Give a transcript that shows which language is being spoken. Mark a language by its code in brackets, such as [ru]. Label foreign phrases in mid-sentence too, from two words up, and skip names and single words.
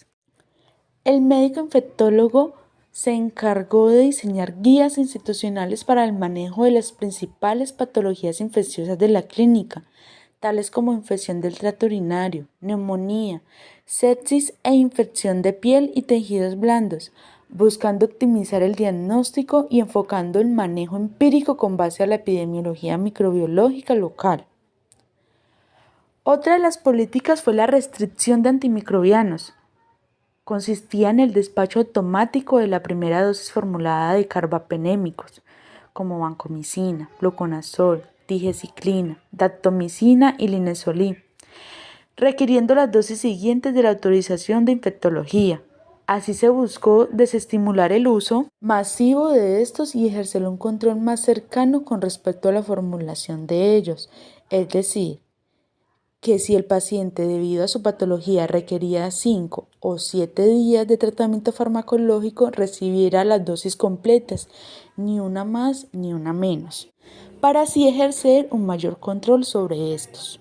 [es] El médico infectólogo se encargó de diseñar guías institucionales para el manejo de las principales patologías infecciosas de la clínica, tales como infección del tracto urinario, neumonía, sepsis e infección de piel y tejidos blandos, buscando optimizar el diagnóstico y enfocando el manejo empírico con base a la epidemiología microbiológica local. Otra de las políticas fue la restricción de antimicrobianos. Consistía en el despacho automático de la primera dosis formulada de carbapenémicos, como vancomicina, fluconazol, digeciclina, daptomicina y linezolid, requiriendo las dosis siguientes de la autorización de infectología. Así se buscó desestimular el uso masivo de estos y ejercer un control más cercano con respecto a la formulación de ellos, es decir, que si el paciente debido a su patología requería 5 o 7 días de tratamiento farmacológico, recibiera las dosis completas, ni una más ni una menos, para así ejercer un mayor control sobre estos.